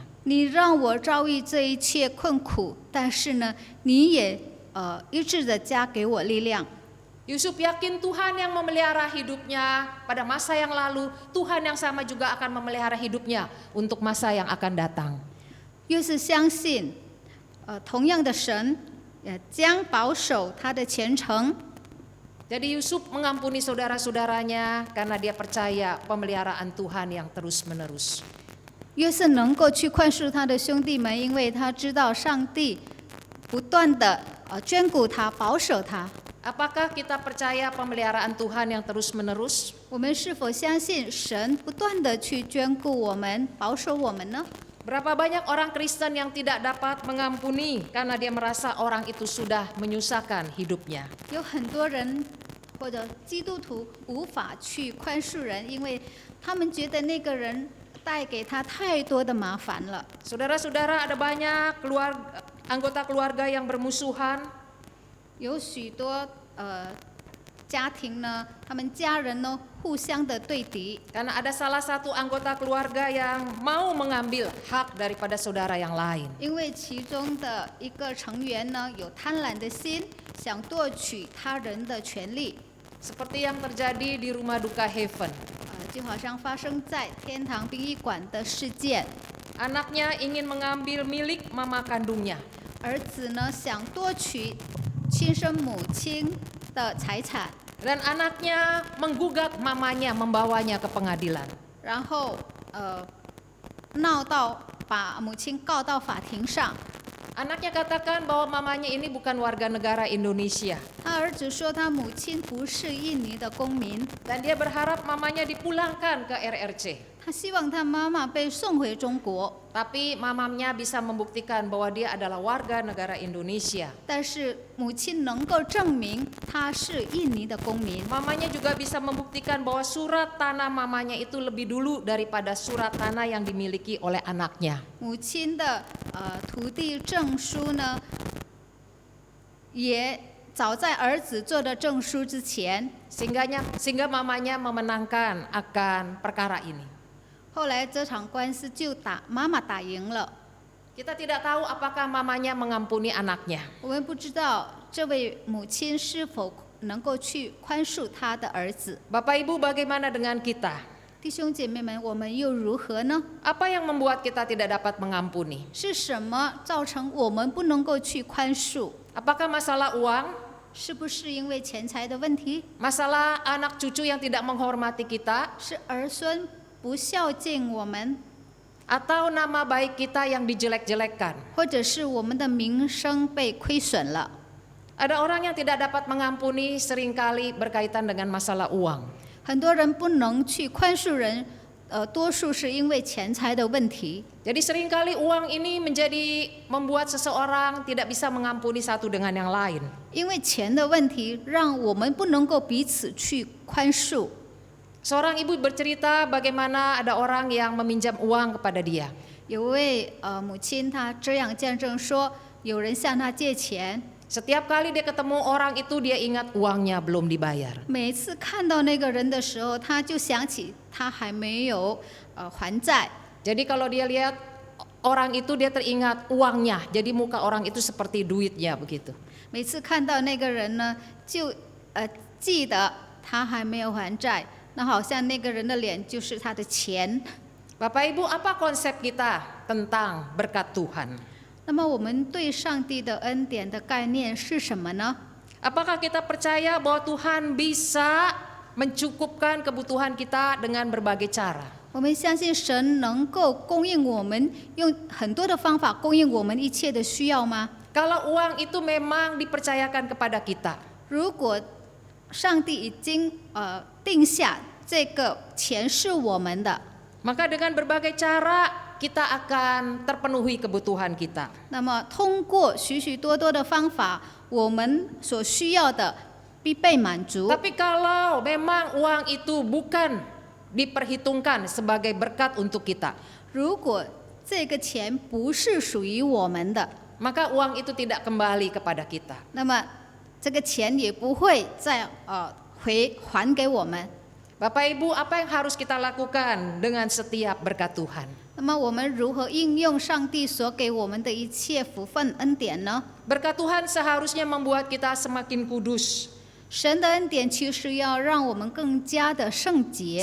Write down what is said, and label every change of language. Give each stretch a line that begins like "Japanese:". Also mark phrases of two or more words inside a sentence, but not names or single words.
Chinese: 你让我遭遇这一切困苦，但是呢，你也一致的加给我力量。
Indonesian: Yusuf yakin Tuhan yang memelihara hidupnya pada masa yang lalu, Tuhan yang sama juga akan memelihara hidupnya untuk masa yang akan datang.
Chinese: 又是相信，同样的神也将保守他的前程。
Indonesian: Jadi Yusuf mengampuni saudara-saudaranya karena dia percaya pemeliharaan Tuhan yang terus-menerus.
Chinese: 约瑟能够去宽恕他的兄弟们，因为他知道上帝不断的眷顾他、保守他。
Indonesian: Apakah kita percaya pemeliharaan Tuhan yang terus-menerus?
Chinese: 我们是否相信神不断的去眷顾我们、保守我们呢？
Indonesian: Berapa banyak orang Kristen yang tidak dapat mengampuni karena dia merasa orang itu sudah menyusahkan hidupnya.
Chinese: 有很多人或者基督徒无法去宽恕人，因为他们觉得那个人带给他太多的麻烦了。
Indonesian: Saudara-saudara, ada banyak anggota keluarga yang bermusuhan.
Chinese: 有许多家庭呢，他们家人呢互相的对敌，
Indonesian: Karena ada salah satu anggota keluarga yang mau mengambil hak daripada saudara yang lain.
Chinese: 因为其中的一个成员呢有贪婪的心，想夺取他人的权利，
Indonesian: Seperti yang terjadi di rumah duka Heaven.
Chinese: 就好像发生在天堂殡仪馆的事件。
Indonesian: Anaknya ingin mengambil milik mama kandungnya.
Chinese: 儿子呢想夺取亲生母亲的财产，
Indonesian: Dan anaknya menggugat mamanya, membawanya ke pengadilan.
Chinese: 然后闹到把母亲告到法庭上。
Indonesian: Anaknya katakan bahwa mamanya ini bukan warga negara Indonesia.
Chinese: 他儿子说他母亲不是印尼的公民，
Indonesian: Dan dia berharap mamanya dipulangkan ke RRC.
Chinese: 他希望他妈妈被送回中国，
Indonesian: Tapi mamanya bisa membuktikan bahwa dia adalah warga negara Indonesia.
Chinese: 但是母亲能够证明他是印尼的公民。
Indonesian: Mamanya juga bisa membuktikan bahwa surat tanah mamanya itu lebih dulu daripada surat tanah yang dimiliki oleh anaknya.
Chinese: 母亲的土地证书呢，也早在儿子做的证书之前。
Indonesian: Sehingga mamanya memenangkan akan perkara ini.
Chinese: 后来这场官司就妈妈打赢了。
Indonesian: Kita tidak tahu apakah mamanya mengampuni anaknya.
Chinese: 我们不知道这位母亲是否能够去宽恕她的儿子。
Indonesian: Bapak Ibu, bagaimana dengan kita?
Chinese: 弟兄姐妹们，我们又如何呢？
Indonesian: Apa yang membuat kita tidak dapat mengampuni?
Chinese: 是什么造成我们不能够去宽恕？
Indonesian: Apakah masalah uang?
Chinese: 是不是因为钱财的问题？
Indonesian: Masalah anak cucu yang tidak menghormati kita?
Chinese: 是儿孙不孝敬我们，
Indonesian: Atau nama baik kita yang dijelek-jelekkan?
Chinese: 或者是我们的名声被亏损了？
Indonesian: Ada orang yang tidak dapat mengampuni seringkali berkaitan dengan masalah uang.
Chinese: 很多人不能去宽恕人，多数是因为钱财的问题。
Indonesian: Jadi seringkali uang ini membuat seseorang tidak bisa mengampuni satu dengan yang lain. 因为钱的问题，让我们不能够彼此去宽恕。 Seorang ibu bercerita bagaimana ada orang yang meminjam uang kepada dia. 有位母亲，她这样见证说，有人向她借钱， Setiap kali dia ketemu orang itu dia ingat uangnya belum dibayar. 每次看到那个人的时候，她就想起他还没有还债。 Jadi kalau dia lihat orang itu dia teringat uangnya. Jadi muka orang itu seperti duitnya begitu.
Chinese: 每次看到那个人呢，就记得他还没有还债，那好像那个人的脸就是他的钱。
Indonesian: Bapak Ibu, apa konsep kita tentang berkat Tuhan?
Chinese: 那么我们对上帝的恩典的概念是什么呢？
Indonesian: Apakah kita percaya bahwa Tuhan bisa mencukupkan kebutuhan kita dengan berbagai cara?
Chinese: 我们相信神能够供应我们，用很多的方法供应我们一切的需要吗？
Indonesian: Kalau uang itu memang dipercayakan kepada kita,
Chinese: 如果上帝已经定下这个钱是我们的，
Indonesian: maka dengan berbagai cara kita akan terpenuhi kebutuhan kita.
Chinese: 那么通过许许多多的方法，我们所需要的必被满足。
Indonesian: Tapi kalau memang uang itu bukan diperhitungkan sebagai berkat untuk kita,
Chinese: 如果这个钱不是属于我们的，
Indonesian: maka uang itu tidak kembali kepada kita.
Chinese: 那么这个钱也不会再还给我们。
Indonesian: Bapak Ibu, apa yang harus kita lakukan dengan setiap berkat Tuhan?
Chinese: 那么我们如何应用上帝所给我们的一切福分恩典呢？
Indonesian: Berkat Tuhan seharusnya membuat kita semakin kudus,
Chinese: 神的恩典其实要让我们更加的圣洁，